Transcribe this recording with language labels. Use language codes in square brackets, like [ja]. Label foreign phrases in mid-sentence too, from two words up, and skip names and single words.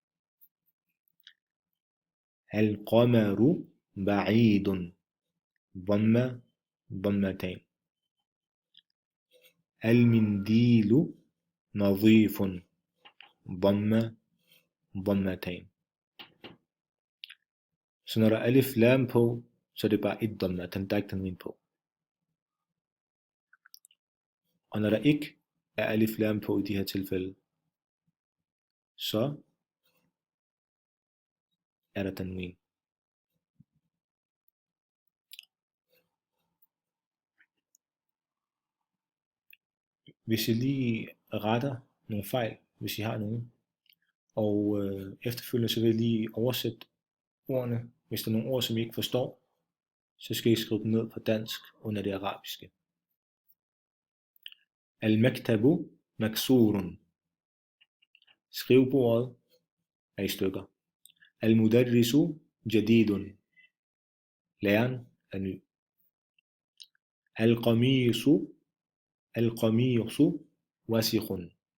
[ar] القمر بعيد. ضمة ضمتين. المنديل نظيف. ضمة ضمتين. [da] Så når der er alif lam på, så er det bare et dhamma, der er ikke tanwin på. Og når der ikke er alif lam på i de her tilfælde, så er der tanwin. Hvis I lige retter nogle fejl, hvis I har nogen, og efterfølgende så vil jeg lige oversætte ordene. Hvis der er nogle ord, som I ikke forstår, så skal I skrive dem ned på dansk under det arabiske. [ar] المكتب مكسور. [da] Skrivebordet er i stykker. [ar] المدرس جديد. [da] Læreren er ny. [ar] القميص وسخ.